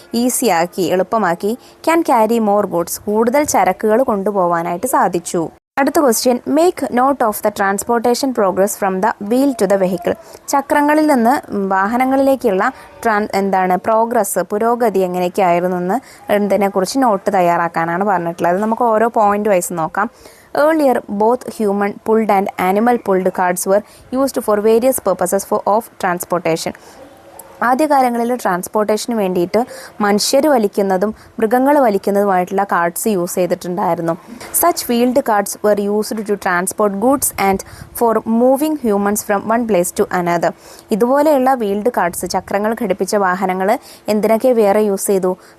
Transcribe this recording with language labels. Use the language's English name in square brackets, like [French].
[Malayalam] Easy ആക്കി, എളുപ്പമാക്കി. [English] can carry more goods, [Malayalam] കൂടുതൽ ചരക്കുകൾ കൊണ്ടുപോകാനായിട്ട് സാധിച്ചു. [English] അടുത്ത question, make note of the transportation progress from the wheel to the vehicle. [Malayalam] ചക്രങ്ങളിൽ നിന്ന് വാഹനങ്ങളിലേക്കുള്ള പ്രോഗ്രസ്, പുരോഗതി എങ്ങനെയൊക്കെയായിരുന്നു എന്ന് ഇതിനെക്കുറിച്ച് നോട്ട് തയ്യാറാക്കാനാണ് പറഞ്ഞിട്ടുള്ളത്. നമുക്ക് ഓരോ പോയിന്റ് വൈസ് നോക്കാം. [English] Earlier, both human pulled and animal pulled carts were used for various purposes of transportation. [Malayalam] ആദ്യകാലങ്ങളിൽ ട്രാൻസ്പോർട്ടേഷന് വേണ്ടിയിട്ട് മനുഷ്യർ വലിക്കുന്നതും മൃഗങ്ങൾ വലിക്കുന്നതുമായിട്ടുള്ള കാർട്സ് യൂസ് ചെയ്തിട്ടുണ്ടായിരുന്നു. [English] Such wheeled carts were used to transport goods and for moving humans from one place to another. [Malayalam] ഇതുപോലെയുള്ള wheeled carts, ചക്രങ്ങൾ ഘടിപ്പിച്ച വാഹനങ്ങൾ എന്തിനൊക്കെ വേറെ യൂസ് ചെയ്തു?